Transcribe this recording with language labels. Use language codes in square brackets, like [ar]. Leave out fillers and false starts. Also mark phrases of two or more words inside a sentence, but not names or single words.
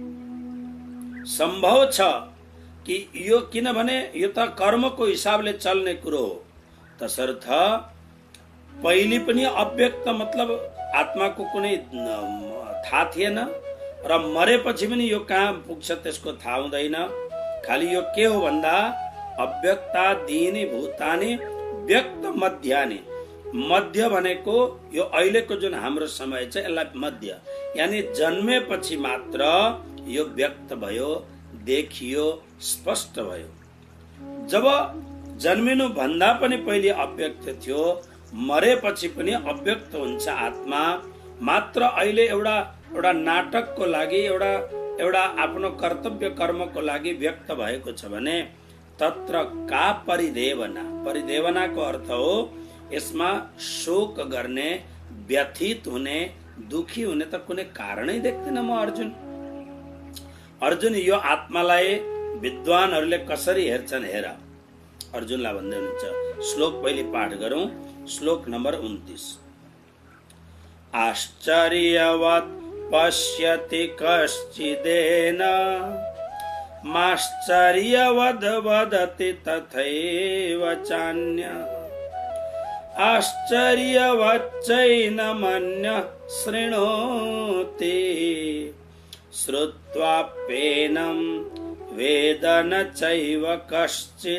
[ne] सम्भव छ कि यो, किनभने यो त कर्मको हिसाबले चल्ने कुरो हो। तसर्थ पहिले पनि अव्यक्त मतलब आत्माको कुनै थाहा थिएन र मरेपछि पनि यो कहाँ पुग्छ त्यसको थाहा हुँदैन। खालि यो के हो भन्दा [sa] अव्यक्तादीनि भूतानि व्यक्त मध्यानि। [ne] मध्य भनेको यो अहिलेको जुन हाम्रो समय छ, यसलाई मध्य, यानी जन्मेपछि मात्र यो व्यक्त भयो, देखियो, स्पष्ट भयो। जब जन्मिनु भन्दा पनि पहिले अव्यक्त थियो, मरेपछि पनि अव्यक्त हुन्छ आत्मा। मात्र अहिले एउटा नाटकको लागि, एउटा आफ्नो कर्तव्य कर्मको लागि व्यक्त भएको छ भने [sa] तत्र का परिदेवना। [ne] परिदेवनाको अर्थ हो यसमा शोक गर्ने, व्यथित हुने, दुखी हुने त कुनै कारणै देख्दिन म अर्जुन। अर्जुन, यो आत्मालाई विद्वानहरूले कसरी हेर्छन् हेर। अर्जुनलाई भन्दै हुनुहुन्छ। श्लोक पहिले पाठ गरौं। श्लोक नम्बर 29। [sa] आश्चर्यवत् पश्यति कश्चिदेन माश्चर्यवद् वदति तथैव चान्य आश्चर्यवच्चैनमन्यः शृणोति श्रुत्वाप्येनं वेद न चैव कश्चित्।